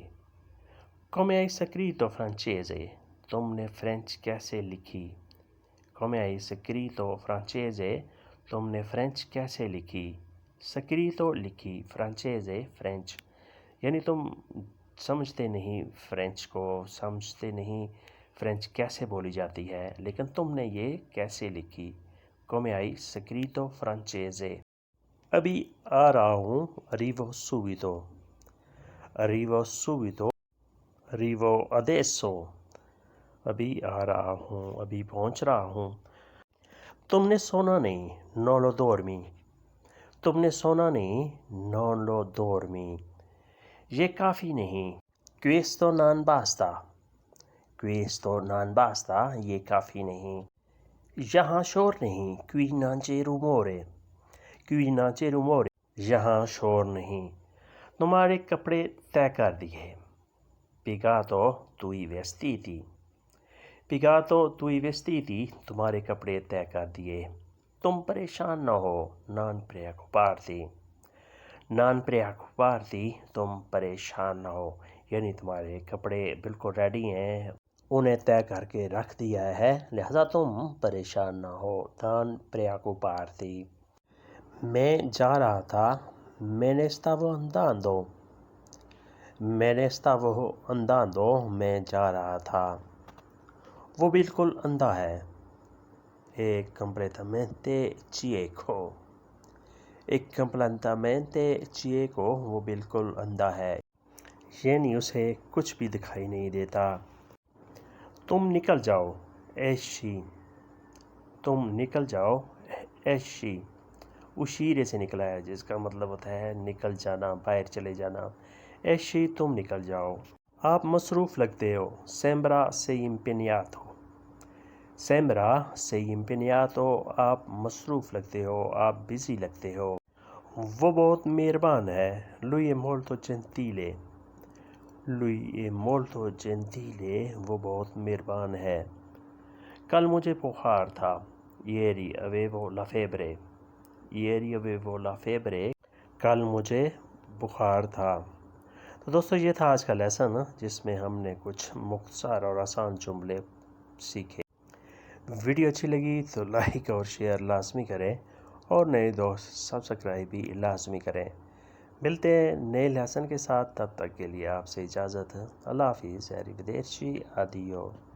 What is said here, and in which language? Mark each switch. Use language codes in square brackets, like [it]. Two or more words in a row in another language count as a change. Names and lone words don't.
[it] come hai scritto francese [ur] تم نے فرینچ کیسے لکھی. [it] come hai scritto francese [ur] تم نے فرینچ کیسے لکھی. scritto لکھی، francese فرینچ. یعنی تم سمجھتے نہیں فرینچ کو، سمجھتے نہیں فرینچ کیسے بولی جاتی ہے، لیکن تم نے یہ کیسے لکھی. [it] come hai scritto francese. [ur] ابھی آ رہا ہوں. [it] arrivo subito. arrivo subito. arrivo adesso. [ur] ابھی آ رہا ہوں، ابھی پہنچ رہا ہوں. تم نے سونا نہیں. [it] non lo dormi. [ur] تم نے سونا نہیں. [it] non lo dormi. [ur] یہ کافی نہیں. [it] questo non basta. questo non basta [ur] یہ کافی نہیں. یہاں شور نہیں. [it] qui non c'è rumore. qui non c'è rumore [ur] یہاں شور نہیں. تمہارے کپڑے طے کر دیے. [it] piegato tui vestiti. piegato tui vestiti [ur] تمہارے کپڑے طے کر دیے. تم پریشان نہ ہو. [it] non preoccuparti. non preoccuparti [ur] تم پریشان نہ ہو، یعنی تمہارے کپڑے بالکل ریڈی ہیں، انہیں طے کر کے رکھ دیا ہے، لہذا تم پریشان نہ ہو. [it] non preoccuparti. [ur] میں جا رہا تھا. [it] me ne stavo andando. me ne stavo andando [ur] میں جا رہا تھا. وہ بالکل اندھا ہے. [it] è completamente cieco. è completamente cieco [ur] وہ بالکل اندھا ہے، یعنی اسے کچھ بھی دکھائی نہیں دیتا. تم نکل جاؤ. esci. تم نکل جاؤ. esci اشیرے سے نکلا ہے جس کا مطلب ہوتا ہے نکل جانا، باہر چلے جانا. esci تم نکل جاؤ. آپ مصروف لگتے ہو. [it] sembra sei impegnato. sembra sei impegnato [ur] آپ مصروف لگتے ہو، آپ بزی لگتے ہو. وہ بہت مہربان ہے. [it] lui è molto gentile. lui è molto gentile [ur] وہ بہت مہربان ہے. کل مجھے بخار تھا. [it] ieri avevo la febbre. ieri avevo la febbre [ur] کل مجھے بخار تھا. تو دوستو یہ تھا آج کا لیسن جس میں ہم نے کچھ مختصر اور آسان جملے سیکھے. ویڈیو اچھی لگی تو لائک اور شیئر لازمی کریں، اور نئے دوست سبسکرائب بھی لازمی کریں. ملتے ہیں نئے لیسن کے ساتھ، تب تک کے لیے آپ سے اجازت. اللہ حافظ. [it] arrivederci. addio.